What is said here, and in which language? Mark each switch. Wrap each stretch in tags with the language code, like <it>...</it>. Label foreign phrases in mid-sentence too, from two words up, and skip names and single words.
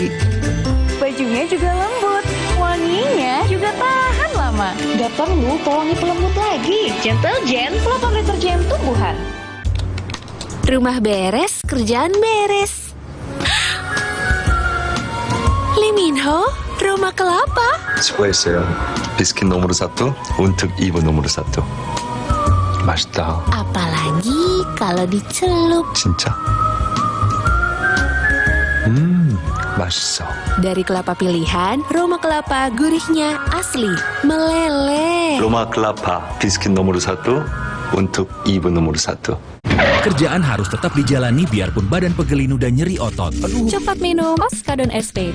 <id>Bajunya juga lembut, wanginya juga tahan lama. Gak perlu pewangi pelembut lagi. Gentle Gen, kelapa deterjen tumbuhan. Rumah beres, kerjaan beres. Lee Min Ho, rumah kelapa.</id> <ko>수고했어요. 비스킷</ko> <id>nomor 1 untuk ibu nomor 1.</id> <ko>맛있다.</ko> <id>Apalagi kalau dicelup.</id> <ko>진짜? 맛있어.</ko> <id>Dari kelapa pilihan, Roma kelapa gurihnya asli, meleleh. Roma kelapa 비스킷 nomor 1 untuk ibu nomor 1. Kerjaan harus tetap dijalani biarpun badan pegel linu dan nyeri otot. Cepat minum Oskadon SP.</id>